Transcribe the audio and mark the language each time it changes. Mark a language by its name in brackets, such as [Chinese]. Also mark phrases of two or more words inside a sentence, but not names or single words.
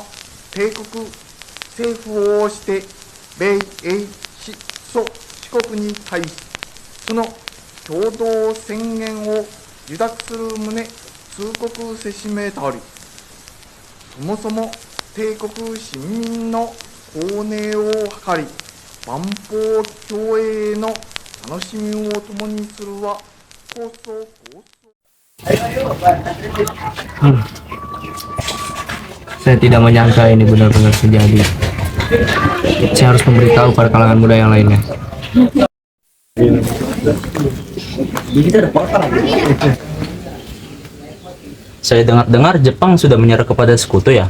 [Japanese] 帝国政府をして米英四蘇四国に対しその共同宣言を受諾する旨通告せしめたりそもそも帝国市民の公寧を図り万邦共栄の楽しみを共にするは構想 [Indonesian] Saya tidak menyangka ini benar-benar terjadi. Saya harus memberitahu pada kalangan muda yang lainnya. Saya dengar-dengar Jepang sudah menyerah kepada sekutu ya?